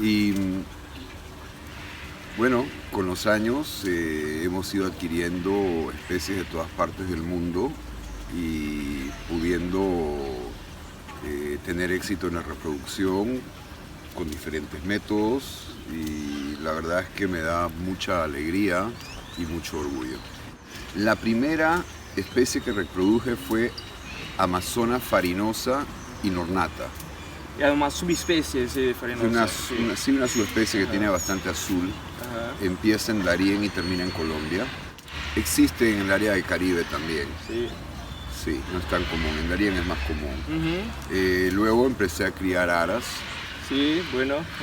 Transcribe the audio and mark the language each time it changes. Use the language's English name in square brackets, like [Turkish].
[Spanish] Y bueno, con los años hemos ido adquiriendo especies de todas partes del mundo y pudiendo tener éxito en la reproducción con diferentes métodos, y la verdad es que me da mucha alegría y mucho orgullo. La primera especie que reproduje fue Amazona farinosa inornata. [Portuguese] É uma subespécie esse farinoso. [Spanish] Una subespecie que tiene bastante azul. Ajá. Empieza en Darién y termina en Colombia. Existe en el área del Caribe también. Sí. Sí, no es tan común. En Darién es más común. Uhum. Luego empecé a criar aras. Sí, bueno.